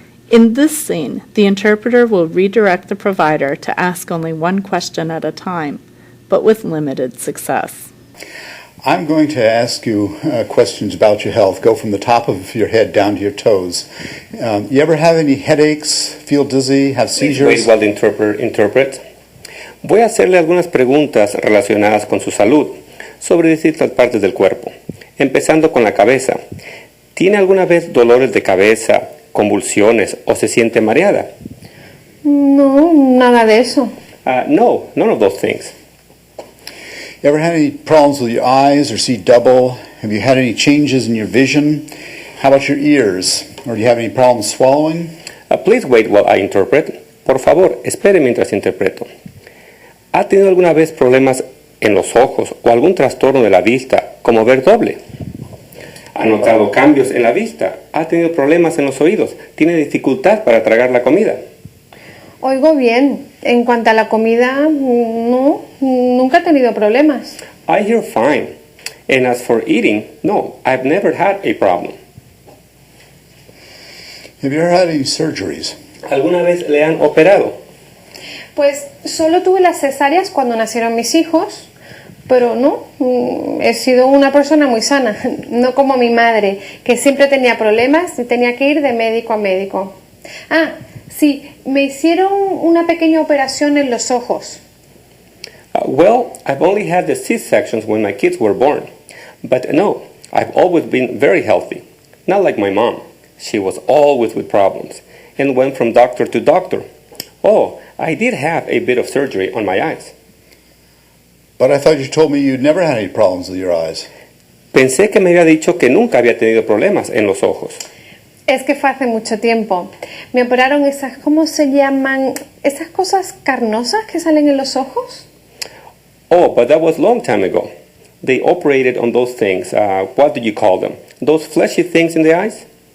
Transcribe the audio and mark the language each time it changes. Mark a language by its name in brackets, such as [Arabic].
[English] In this scene, the interpreter will redirect the provider to ask only one question at a time, but with limited success. I'm going to ask you questions about your health. Go from the top of your head down to your toes. You ever have any headaches, feel dizzy, have seizures? Wait while the interpreter interprets. [Spanish] Voy a hacerle algunas preguntas relacionadas con su salud sobre distintas partes del cuerpo, empezando con la cabeza. ¿Tiene alguna vez dolores de cabeza, convulsiones o se siente mareada? No, nada de eso. [English] No, none of those things. You ever had any problems with your eyes or see double? Have you had any changes in your vision? How about your ears? Or do you have any problems swallowing? Please wait while I interpret. [Spanish] Por favor, espere mientras interpreto. ¿Ha tenido alguna vez problemas en los ojos o algún trastorno de la vista, como ver doble? ¿Ha notado cambios en la vista? ¿Ha tenido problemas en los oídos? ¿Tiene dificultad para tragar la comida? Oigo bien. En cuanto a la comida, no, nunca he tenido problemas. [English] I hear fine. And as for eating, no, I've never had a problem. Have you ever had any surgeries? [Spanish] ¿Alguna vez le han operado? Pues solo tuve las cesáreas cuando nacieron mis hijos, pero no, he sido una persona muy sana, no como mi madre, que siempre tenía problemas y tenía que ir de médico a médico. Sí, me hicieron una pequeña operación en los ojos. [English] Well, I've only had the C-sections when my kids were born. But no, I've always been very healthy. Not like my mom. She was always with problems and went from doctor to doctor. Oh, I did have a bit of surgery on my eyes. But I thought you told me you'd never had any problems with your eyes. [Spanish] Pensé que me había dicho que nunca había tenido problemas en los ojos. Es que fue hace mucho tiempo. Me operaron esas, ¿cómo se llaman? Esas cosas carnosas que salen en los ojos. [English] Oh, but that was a long time ago. They operated on those things. What do you call them? Those fleshy things in the eyes?